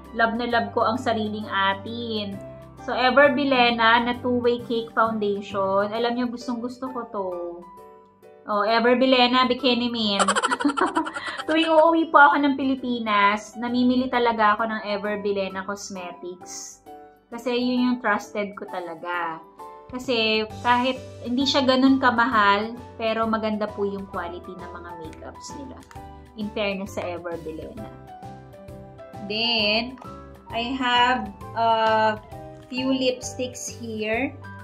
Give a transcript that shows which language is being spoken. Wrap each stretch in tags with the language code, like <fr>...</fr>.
<tl>Love na love ko ang sariling atin. So, Ever Bilena na two-way cake foundation. Alam niyo, gustong-gusto ko to. O, Ever Bilena Bikini Min. Tuwing uuwi po ako ng Pilipinas, namimili talaga ako ng Ever Bilena Cosmetics. Kasi yun yung trusted ko talaga. Kasi kahit hindi siya ganun kamahal, pero maganda po yung quality ng mga makeups nila.</tl> <en>In fairness sa Ever Bilena. Then, I have a few lipsticks here.</en>